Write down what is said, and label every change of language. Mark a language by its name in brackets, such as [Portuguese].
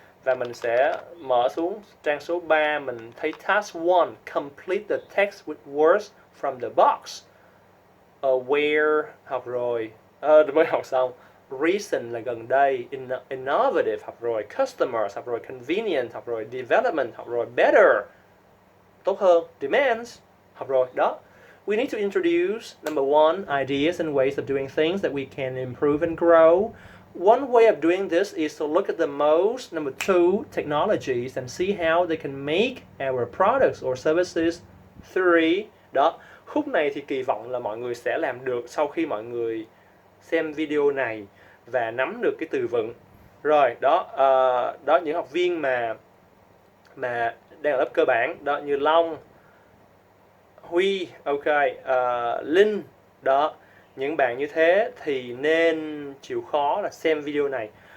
[Vietnamese] Và mình sẽ mở xuống trang số 3, mình thấy task 1, [English] complete the text with words from the box. [Vietnamese] Where học rồi, mới học xong. Recent là gần đây, innovative học rồi, customers học rồi, convenient học rồi, development học rồi, better tốt hơn, demands học rồi đó. [English] We need to introduce, number 1, ideas and ways of doing things that we can improve and grow. One way of doing this is to look at the most, number 2, technologies and see how they can make our products or services. [Vietnamese] 3, đó. Khúc này thì kỳ vọng là mọi người sẽ làm được sau khi mọi người xem video này và nắm được cái từ vựng. Rồi, đó, đó những học viên mà đang ở lớp cơ bản đó, như Long, Huy, ok, Linh đó, những bạn như thế thì nên chịu khó là xem video này.